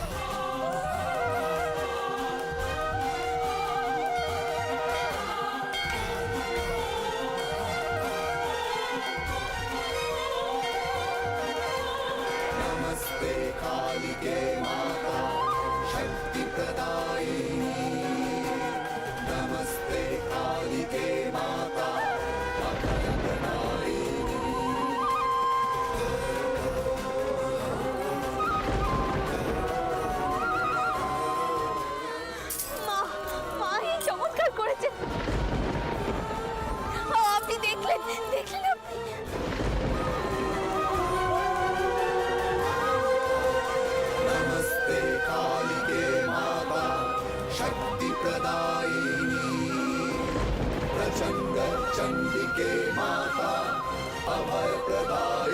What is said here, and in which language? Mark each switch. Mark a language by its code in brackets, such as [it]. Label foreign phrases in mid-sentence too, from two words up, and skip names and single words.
[sa] नमस्ते कालिके माता शक्ति प्रदायिनी, नमस्ते कालिके माता अभय प्रदायिनी। [bn] মা এই চমৎকার করেছে। আপনি দেখলেন আপনি? [sa] नमस्ते कालिके माता शक्ति प्रदायिनी, प्रचंड चंडिके माता अभय प्रदायिनी।